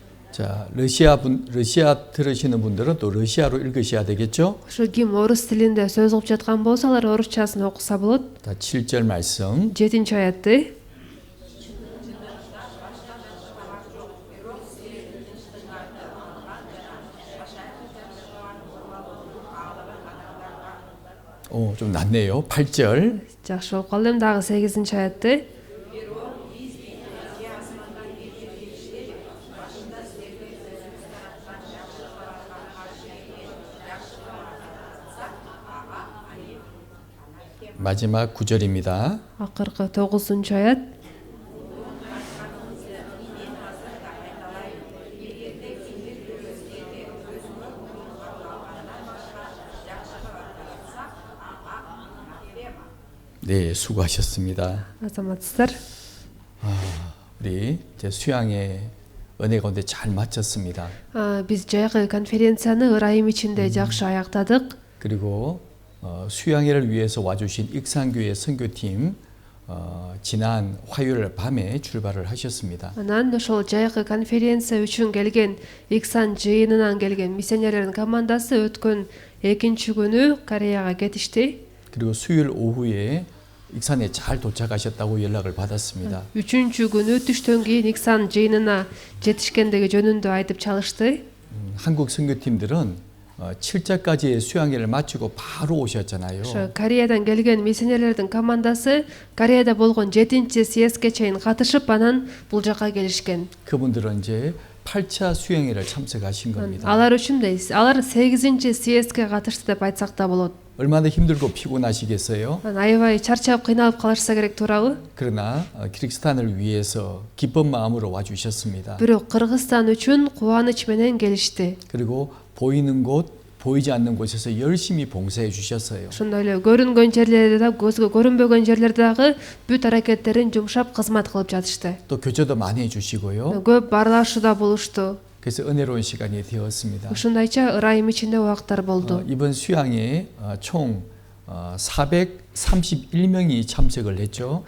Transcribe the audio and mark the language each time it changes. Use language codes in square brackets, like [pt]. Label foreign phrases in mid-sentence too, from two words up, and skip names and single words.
[ko] 자, 러시아 들으시는 분들은 또 러시아로 읽으셔야 되겠죠? [ky] Ошо ким орус тилинде сөз кылып жаткан болсо, алар орусчасын окуса болот. [ko] 자, 7절 말씀. [ky] 7 аятты. [ko] 좀 낫네요. 8절. [ky] Жакшы окуп калдым. Дагы 8 аятты. [ko] 마지막 9절입니다. [ky] Акыркы 9 аят. [ko] 네, 수고하셨습니다. [ky] Азаматсыздар. [ko] 우리 이제 수양의 은혜 가운데 잘 마쳤습니다. [ky] Биз жайкы конференцияны ырайым ичинде жакшы аяктадык. [ko] 그리고 수양회를 위해서 와주신 익산교회 선교팀 지난 화요일 밤에 출발을 하셨습니다. [ky] Анан ошол жайкы конференция үчүн келген Иксан жыйынынан келген миссионерлердин командасы өткөн экинчи күнү Кореяга кетишти. [ko] 그리고 수요일 오후에 익산에 잘 도착하셨다고 연락을 받았습니다. [ky] Үчүнчү күнү түштөн кийин Иксан жыйынына жетишкендиги жөнүндө айтып чалышты. [ko] 한국 선교팀들은 7자까지의 수양회를 마치고 바로 오셨잖아요. [ky] Кореядан келген миссионерлердин командасы Кореяда болгон 7-чи съездге чейин катышып, анан бул жакка келишкен. [ko] 그분들은 이제 8차 수양회를 참석하신 겁니다. [ky] Алар үчүн алар 8-чи съездге катышты деп айтсак да болот. [ko] 얼마나 힘들고 피곤하시겠어요? [ky] Аябай чарчап кыйналып калышса керек туурабы? [ko] 그러나 키르기스탄을 위해서 기쁜 마음으로 와주셨습니다. [ky] Бирок Кыргызстан үчүн кубаныч менен келишти. [ko] 그리고 보이는 곳, 보이지 않는 곳에서 열심히 봉사해 주셨어요. [ky] Ошондой эле көрүнгөн жерлерде да, көзгө көрүнбөгөн жерлерде дагы бүт аракеттерин жумшап кызмат кылып жатышты. [ko] 또 교제도 많이 해주시고요. [ky] Көп баарлашууда болушту. [ko] 그래서 은혜로운 시간이 되었습니다. [ky] Ошондойча ырайым ичинде убактар болду. [ko] 이번 수양에 총 431명이 참석을 했죠.